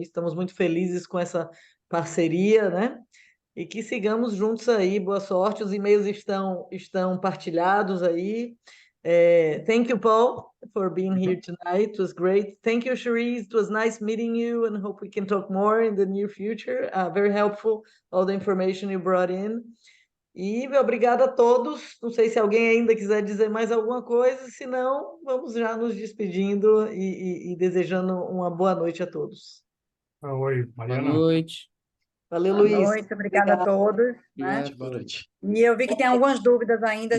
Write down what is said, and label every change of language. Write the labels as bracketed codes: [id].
[pt] Estamos muito felizes com essa parceria, né? E que sigamos juntos aí. Boa sorte. Os e-mails estão partilhados aí. [en] Thank you, Paul, for being here tonight. It was great. Thank you, Cherise. It was nice meeting you, and hope we can talk more in the near future. Very helpful, all the information you brought in. [pt] E obrigada a todos. Não sei se alguém ainda quiser dizer mais alguma coisa, se não, vamos já nos despedindo e desejando uma boa noite a todos. Oi, Mariana. Boa noite. Valeu, Boa Luiz. noite, obrigada a todos. Né? Boa noite. E eu vi que tem algumas dúvidas ainda, a